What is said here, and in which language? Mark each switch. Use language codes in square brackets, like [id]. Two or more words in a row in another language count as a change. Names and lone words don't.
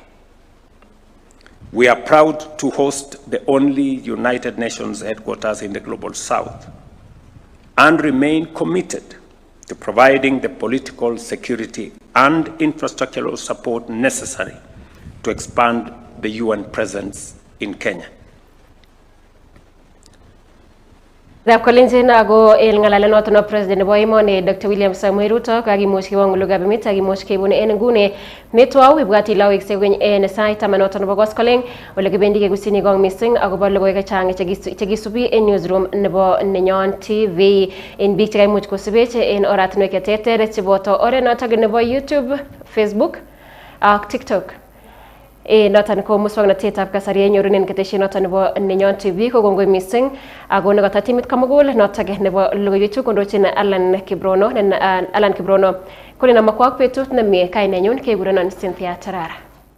[en] We are proud to host the only United Nations headquarters in the Global South and remain committed to providing the political, security, and infrastructural support necessary to expand the UN presence in Kenya. [kln] Dab kolinzin ago el ngalale noto no president bo imone Dr. William Samuel Ruto kagi moshi wangu Logoiywekab Emet agi moshi kebune ngune metwa wibwati lawik segwen sai tamanoto no bogos koleng ole gebendige gusini gong missing ago bo logoy ka change chegisubi newsroom nebo Nenyon TV [en] in big time much [kln] ko sibeche en oratno ke tetere chiboto ore noto nebo YouTube, Facebook ak TikTok. Notan ko muswagnatetab kasari nyorunen keteshi noton nebo Nenyon TV ko gongoi missing ago negata timit kamugul notage nebo logoiwechu kondochin Alan Kibrono kuni na makwak petut na mie kai Nenyon kegurenon Cynthia Terer.